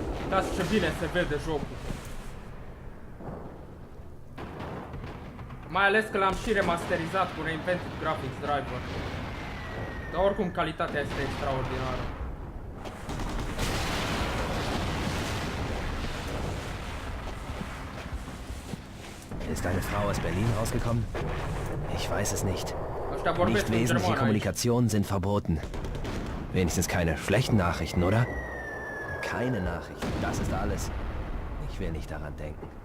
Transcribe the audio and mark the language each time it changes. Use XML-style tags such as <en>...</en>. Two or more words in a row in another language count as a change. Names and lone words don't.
<ro>Uitați ce bine se vede jocul. Mai ales că l-am și remasterizat cu Reinvented Graphics Driver. Dar oricum calitatea este extraordinară.</ro> <de>Ist eine Frau aus Berlin rausgekommen? Ich weiß es nicht.</de> <ro>Ăștia vorbesc</ro> <de>Nicht</de> <ro>în</ro> <de>wesentliche</de> <ro>germană aici.</ro> <de>Kommunikationen sind verboten. Wenigstens keine schlechten Nachrichten, oder? Keine Nachrichten, das ist alles. Ich will nicht daran denken.</de>